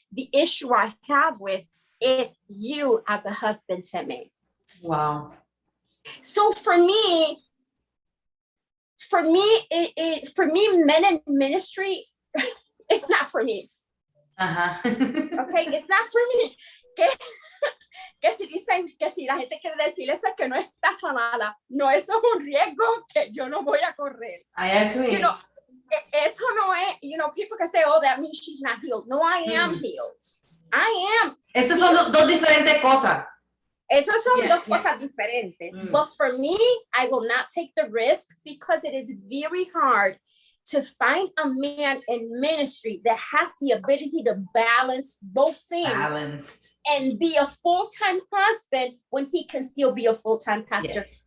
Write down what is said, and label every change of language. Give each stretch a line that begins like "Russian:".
English: The issue I have with is you as a husband to me. Wow. So for me, men in ministry, it's not for me. Uh-huh. Okay, it's not for me.
Spanish: Que si dicen, que si la gente quiere decir eso, es que no está sanada. No, eso es un riesgo que yo no voy a correr.
English: I agree. You know,
Spanish: eso no es,
English: people can say, oh, that means she's not healed. No, I am healed. I am.
Spanish: Esas son dos diferentes cosas. Esas son dos cosas diferentes.
English: But for me, I will not take the risk, because it is very hard to find a man in ministry that has the ability to balance both things and be a full-time husband when he can still be a full-time pastor. Yes.